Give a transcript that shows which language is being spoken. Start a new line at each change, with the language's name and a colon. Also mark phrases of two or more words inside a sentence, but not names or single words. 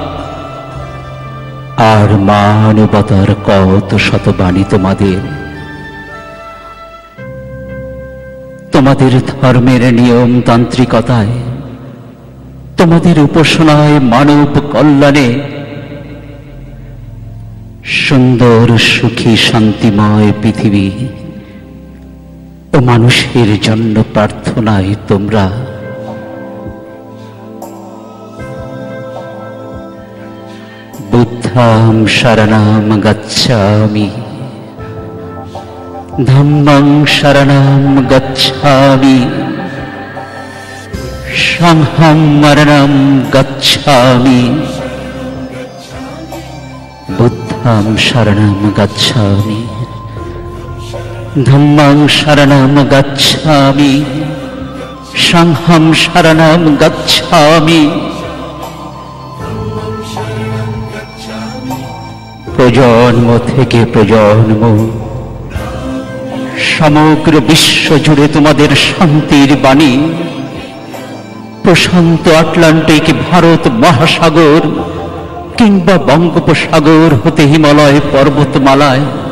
Bangla: আর মানবতার কত শত বাণী তোমাদের ধর্মের নিয়মতান্ত্রিকতায়, তোমাদের উপাসনায়, মানব কল্যাণে, সুন্দর সুখী শান্তিময় পৃথিবী ও মানুষের জন্য প্রার্থনায় তোমরা
Pali: বুদ্ধং শরণং গচ্ছামি, ধম্মং শরণং গচ্ছামি, সংঘং শরণং গচ্ছামি, বুদ্ধং শরণং গচ্ছামি, ধম্মং শরণং গচ্ছামি, সংঘং শরণং গচ্ছামি।
Bangla: প্রজন্ম থেকে প্রজন্ম সমগ্র বিশ্ব জুড়ে তোমাদের শান্তির বাণী প্রশান্ত আটলান্টিক ভারত মহাসাগর কিংবা বঙ্গোপসাগর হতে হিমালয় পর্বতমালায়